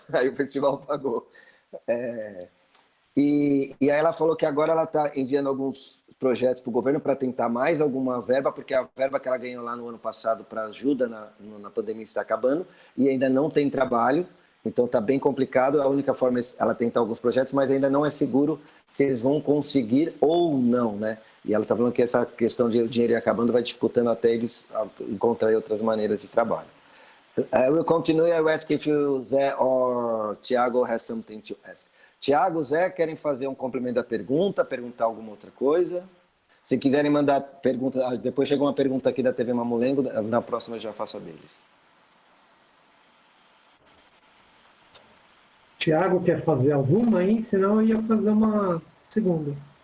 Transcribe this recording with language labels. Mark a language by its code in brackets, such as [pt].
[pt] Aí o festival pagou. E aí ela falou que agora ela está enviando alguns projetos para o governo para tentar mais alguma verba, porque a verba que ela ganhou lá no ano passado para ajuda na pandemia está acabando e ainda não tem trabalho, então está bem complicado. A única forma é ela tentar alguns projetos, mas ainda não é seguro se eles vão conseguir ou não, né? E ela está falando que essa questão de o dinheiro ir acabando vai dificultando até eles encontrarem outras maneiras de trabalho. [en] I will continue. I will ask if you, Zé or Thiago has something to ask. [pt] Thiago, Zé, querem fazer um complemento da pergunta, perguntar alguma outra coisa? Se quiserem mandar perguntas, depois chegou uma pergunta aqui da TV Mamulengo, na próxima eu já faço a deles. Thiago quer fazer alguma aí? Senão eu ia fazer uma segunda.